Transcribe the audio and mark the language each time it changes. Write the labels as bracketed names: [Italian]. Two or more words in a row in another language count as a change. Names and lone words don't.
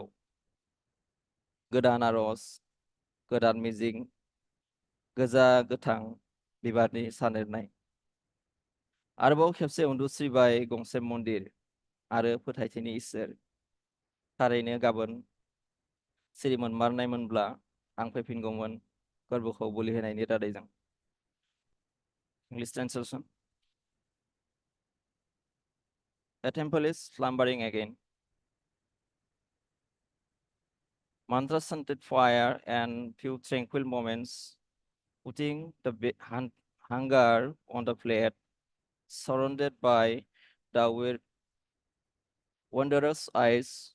[Bodo] गोदान आरज, गोदान मिजिं, गोजा गोथां बिबारनि सानेरनाय। आरोबाव खेबसे उन्दुस्रिबाय गंसे मन्दिर आरो फोथायथिनि इसोर। थारैनो गाबोन सिरि मोनमारनायमोनब्ला आं फैफिनगौमोन फोरबोखौ बोलि होनायनि रादायजों। [English] English translation. The temple is slumbering again. Mantra scented fire and few tranquil moments, putting the hunger on the plate, surrounded by the wondrous eyes.